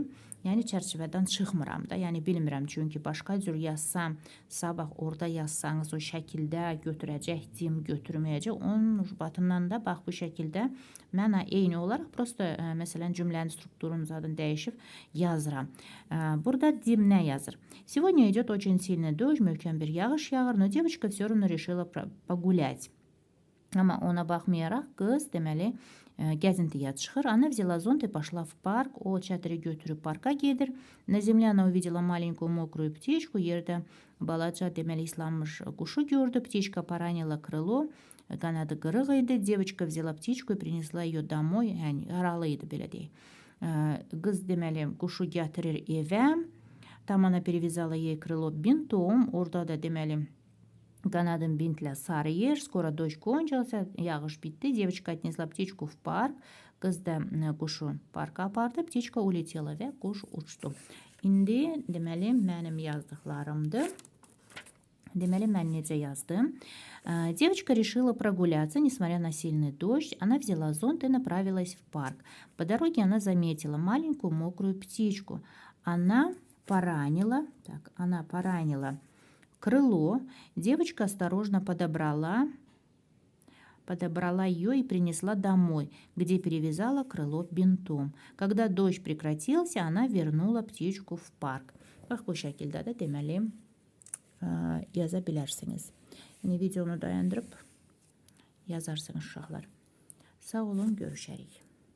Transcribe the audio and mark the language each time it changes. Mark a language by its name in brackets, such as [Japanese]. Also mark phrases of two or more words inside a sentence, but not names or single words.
[Azerbaijani] Yəni çərçivədən çıxmıram da, yəni bilmirəm, çünki başqa cür yazsam, sabah orada yazsanız o şəkildə götürəcək, cim götürməyəcək. Onun ucbatından da bax bu şəkildə məna eyni olaraq prosta məsələn cümlənin strukturunun zadını dəyişib yazıram. Burada cim nə yazır? [Russian] Сегодня идет очень сильный дождь, [Azerbaijani] möhkəm bir yağış yağır, [Russian] но девочка все равно решила погулять. [Azerbaijani] Amma ona baxmayaraq qız deməli gəzintiyə çıxır. [Russian] Она взяла зонт и пошла в парк. [Azerbaijani] O çətiri götürüb parka gedir. [Russian] На земле она увидела маленькую мокрую птичку. [Azerbaijani] Yerdə balaca deməli islanmış quşu gördü. [Russian] Птичка поранила крыло. [Azerbaijani] Qanadı qırıq idi. [Russian] Девочка взяла птичку и принесла ее домой. [Azerbaijani] Yəni yaralı idi belə deyək. Qız deməli quşu gətirir evə. [Russian] Там она перевязала ей крыло бинтом. [Azerbaijani] Orada da deməli Qanadın bintlə sarıyır. [Russian] Скоро дождь кончился. [Azerbaijani] Yağış bitdi. [Russian] Девочка отнесла птичку в парk. [Azerbaijani] Qız da quşu parka apardı. [Russian] Птичка улетела [Azerbaijani] və quş uçdu. İndi deməli mənim yazdıqlarımdır. Deməli mən necə yazdım? [Russian] Девочка решила прогуляться, несмотря на сильный дождь. Она взяла зонт и направилась в парк. По дороге она заметила маленькую мокрую птичку. Она поранила крыло. Девочка осторожно подобрала ее и принесла домой, где перевязала крыло бинтом. Когда дождь прекратился, она вернула птичку в парk. [Azerbaijani] Bax bu şəkildə də deməli yaza bilərsiniz. Yəni videonu dayandırıb yazarsınız uşaqlar. Sağ olun, görüşərik.